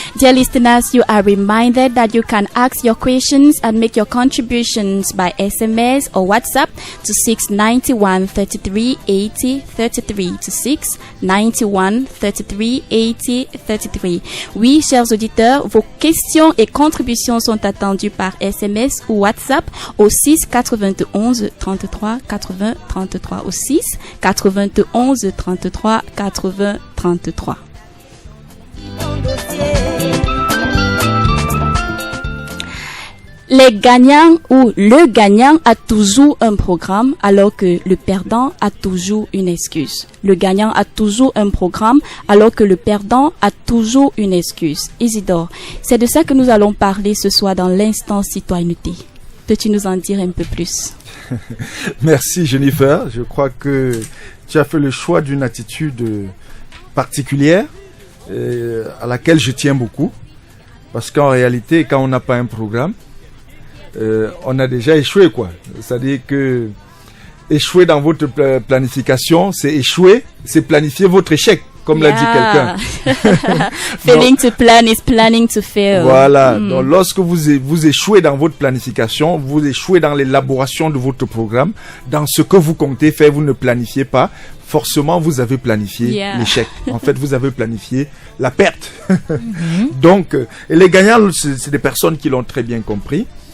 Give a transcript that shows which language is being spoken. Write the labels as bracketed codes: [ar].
[en] Dear listeners, you are reminded that you can ask your questions and make your contributions by SMS or WhatsApp to 691 33 80 33 to 691 33 80 33. [fr] Oui, chers auditeurs, vos questions et contributions sont attendues par SMS ou WhatsApp au 6 91 33 80 33. Au 6 91 33 80 33. Les gagnants ou le gagnant a toujours un programme alors que le perdant a toujours une excuse. Le gagnant a toujours un programme alors que le perdant a toujours une excuse. Isidore, c'est de ça que nous allons parler ce soir dans l'instant citoyenneté. Peux-tu nous en dire un peu plus? Merci Jennifer. Je crois que tu as fait le choix d'une attitude particulière à laquelle je tiens beaucoup. Parce qu'en réalité, quand on n'a pas un programme, on a déjà échoué, quoi. C'est-à-dire que échouer dans votre planification, c'est échouer, c'est planifier votre échec, comme l'a dit quelqu'un. [en] Failing to plan is planning to fail. [fr] Voilà. Donc, lorsque vous échouez dans votre planification, vous échouez dans l'élaboration de votre programme, dans ce que vous comptez faire, vous ne planifiez pas, forcément, vous avez planifié l'échec. En fait, vous avez planifié la perte. Donc, et les gagnants, c'est des personnes qui l'ont très bien compris.